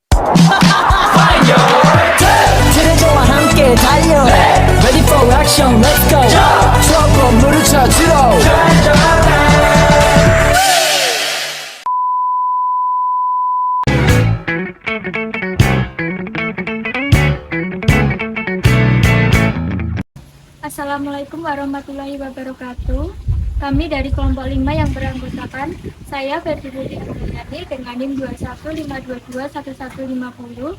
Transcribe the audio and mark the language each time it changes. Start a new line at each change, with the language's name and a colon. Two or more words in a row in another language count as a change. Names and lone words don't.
Korean: 트레저와 함께 달려
English: Ready for action let's go
Korean: 추억 건물을 찾으러
Arabic: السلام عليكم ورحمة الله وبركاته.
Indonesian: Kami dari kelompok 5 yang beranggotakan saya Ferdi Andriani dengan NIM 215221150.